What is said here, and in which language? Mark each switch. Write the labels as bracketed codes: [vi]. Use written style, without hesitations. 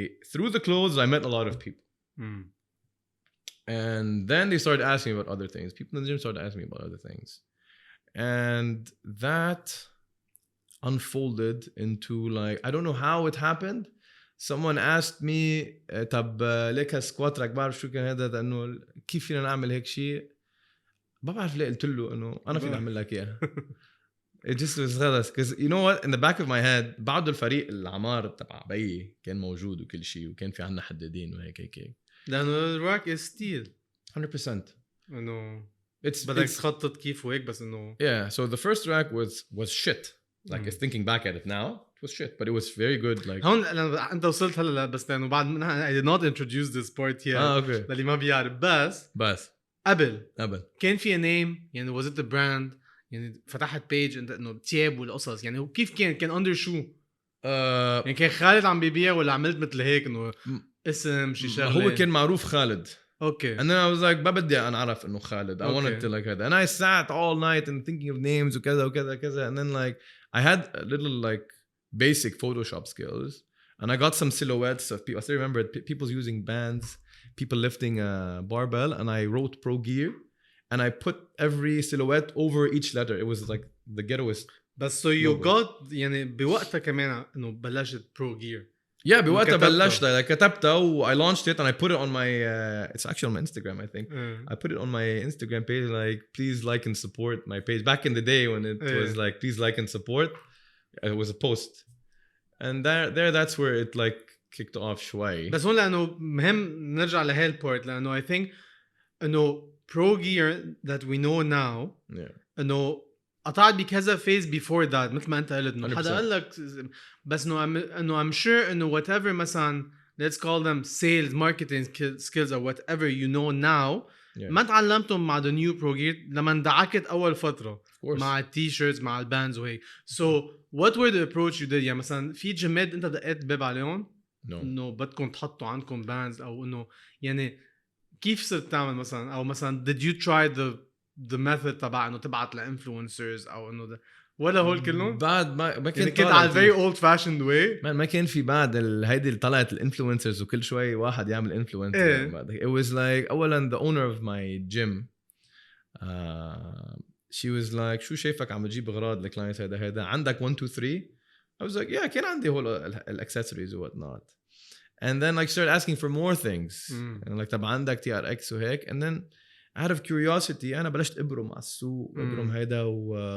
[en] Through the clothes I met a lot of people and then they started asking me about other things. People in the gym started asking me about other things and that unfolded into like I don't know how it happened. Someone asked me [ar] طب ليك هالسكوات راك بعرف شو كان هذا انه كيف فينا نعمل هيك شيء ما بعرف ليه قلت له انه انا فيني اعمل لك اياها. [en] It just was [ar] خلص [en] because you know what in the back of my head [ar] بعد الفريق العمار تبع بيي كان موجود وكل شيء وكان في عنا حدادين وهيك لانه [en] الراك is steel 100% [ar] انه بدك تخطط كيف وهيك بس انه [en] yeah so the first rack was shit like it's thinking back at it now it was shit but it was very good like [ar] هون انت وصلت هلا بس لانه بعد [en] I did not introduce this part yet okay [ar] للي ما بيعرف بس قبل كان في name يعني [en] was it the brand [ar] يعني فتحت بيج انه تياب والقصص يعني كيف كان اندر شو يعني كان خالد عم بيبيع ولا عملت مثل هيك انه اسم شي شغله هو كان معروف خالد [en] okay and then I was like [ar] ما بدي انا اعرف انه خالد [en] I wanted to like هذا and I sat all night and thinking of names وكذا and then like I had a little like basic Photoshop skills and I got some silhouettes of people I still remember people using bands people lifting a barbell and I wrote pro gear and I put every silhouette over each letter it was like the ghettoist [ar] بس [en] so you got [ar] يعني بوقتها كمان انه بلشت pro gear [en] yeah [ar] بوقتها بلشتها كتبتها و [en] I launched it and I put it on my it's actually on my Instagram I think I put it on my Instagram page like please like and support my page back in the day when it was like please like and support it was a post and that's where it like kicked off شوي [ar] بس هون لأنه مهم نرجع لهي البورت لأنه [en] I think [ar] إنه [en] pro gear that we know now [ar] إنه قطعت بكذا [en] phase before that [ar] مثل ما أنت قلت إنه حدا قال لك بس إنه [en] I'm sure [ar] إنه whatever مثلا [en] let's call them sales marketing skills or whatever you know now [ar] ما تعلمتهم مع [en] the new pro gear [ar] لما اندعكت أول فترة مع التيشيرتس مع الباندز وهيك [en] so what were the approach you did [ar] يعني مثلا في جماد أنت دقيت باب عليهم إنه بدكم تحطوا عندكم باندز أو إنه يعني كيف صرت تعمل مثلا أو مثلا [en] did you try the method [ar] تبع إنه تبعت لإنفلونسرز أو إنه ده ولا هول كلهم بعد ما كان كنت على [en] very old fashioned way [ar] ما كان في بعد هيدي اللي طلعت الانفلونسرز وكل شوي واحد يعمل انفلونسر [en] it was like [ar] أولا [en] the owner of my gym she was like [ar] شو شايفك عم تجيب أغراض لكلاينتس هذا عندك 1 2 3 [en] I was like yeah [ar] كان عندي هول الاكسسوارز و [en] whatnot and then like started asking for more things and like [ar] طب عندك TRX وهيك [en] and then out of curiosity [ar] أنا بلشت أبرم على السوق أبرم هيدا و